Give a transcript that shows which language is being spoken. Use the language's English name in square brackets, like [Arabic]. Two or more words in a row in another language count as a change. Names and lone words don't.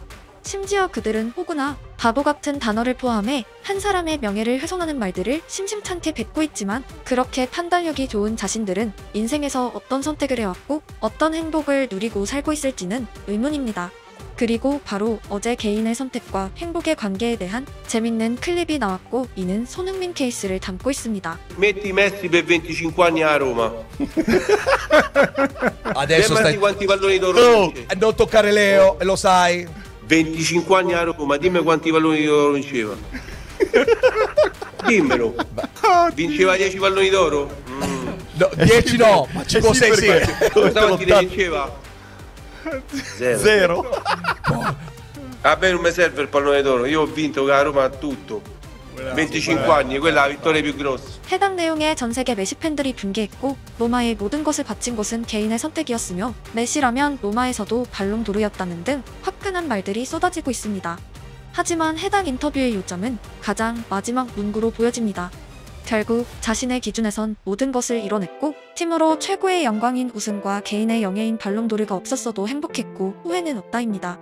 [Korean] 심지어 그들은 호구나 바보 같은 단어를 포함해 한 사람의 명예를 훼손하는 말들을 심심찮게 뱉고 있지만 그렇게 판단력이 좋은 자신들은 인생에서 어떤 선택을 해왔고 어떤 행복을 누리고 살고 있을지는 의문입니다. 그리고 바로 어제 개인의 선택과 행복의 관계에 대한 재밌는 클립이 나왔고 이는 손흥민 케이스를 담고 있습니다. [Italian] Metti Messi per 25 anni a Roma. Adesso Fermati stai... quanti palloni d'oro Oh, vince. non toccare Leo, lo sai. 25 anni a Roma, dimmi quanti palloni d'oro vinceva. Dimmelo. Vinceva 10 palloni d'oro? No, 10 no, ma 5 6 sì. Quanti ne vinceva? Zero. A me non mi serve il pallone d'oro, io ho vinto con la Roma tutto. 25 anni, quella è la vittoria più grossa. [Korean] 해당 내용에 전 세계 메시 팬들이 분개했고 로마의 모든 것을 바친 것은 개인의 선택이었으며 메시라면 로마에서도 발롱도르였다는 등 화끈한 말들이 쏟아지고 있습니다. 하지만 해당 인터뷰의 요점은 가장 마지막 문구로 보여집니다. 결국 자신의 기준에선 모든 것을 이뤄냈고 팀으로 최고의 영광인 우승과 개인의 영예인 발롱도르가 없었어도 행복했고 후회는 없다입니다.